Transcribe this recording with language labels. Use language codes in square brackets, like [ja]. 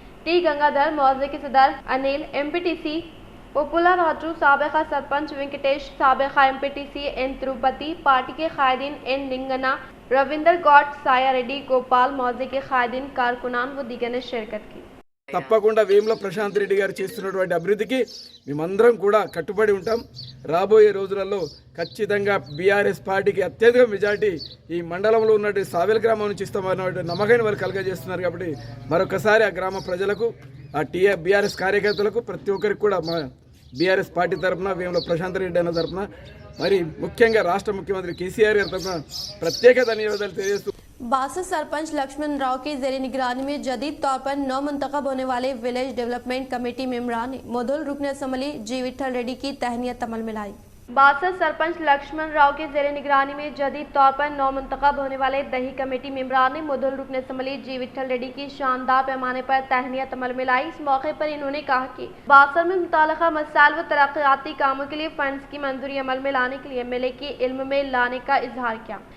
[hi] T Gangadhar, मौजे के सदर Anil, MPTC पपुला Raju, साबिका sarpanch Venkatesh, साबिका MPTC N Tirupati, party के कायदीन N लिंगना, रविंदर गौड, साया रेड्डी, गोपाल, मौजे के कायदीन, कारकुनान व दीगर ने शिरकत की। [te] తప్పకుండా వేముల ప్రశాంత్ రెడ్డి గారు చేస్తున్నటువంటి అభివృద్ధికి మేమందరం కూడా కట్టుబడి ఉంటాం. రాబోయే రోజులలో ఖచ్చితంగా BRS పార్టీకి అత్యధిక మెజార్టీ ఈ మండలంలో ఉన్నటువంటి సావెల్ గ్రామం నుంచి ఇస్తామన్నటువంటి నమ్మకాన్ని వారు కలగజేస్తున్నారు. కాబట్టి మరొకసారి ఆ గ్రామ ప్రజలకు, ఆ BRS కార్యకర్తలకు, ప్రతి ఒక్కరికి కూడా మా BRS పార్టీ తరఫున, వేముల ప్రశాంత్ రెడ్డి అన్న తరఫున, మరి ముఖ్యంగా రాష్ట్ర ముఖ్యమంత్రి KCR గారి తరఫున ప్రత్యేక ధన్యవాదాలు తెలియజేస్తూ [hi] बासठ सरपंच लक्ष्मण राव की जेर निगरानी में जदीद तौर पर नौ मुंतखब होने वाले विलेज डेवलपमेंट कमेटी मेंबरान ने मोदुल रुकन असम्बली जी विठल रेड्डी की तहनीत अमल में लाई। बासठ सरपंच लक्ष्मण राव के जेर निगरानी में जदीद तौर पर 9 मुंतखब होने वाले दही कमेटी मेंबरान ने मोदुल रुकन असम्बली जी विठल रेड्डी की शानदार पैमाने पर तहनीत अमल में लाई। इस मौके पर इन्होंने कहा कि बासठ में मुताल्लिक़ा मसाइल व तरक्याती कामों के लिए फंड्स की मंजूरी अमल में लाने के लिए MLA के इल्म में लाने का इजहार किया।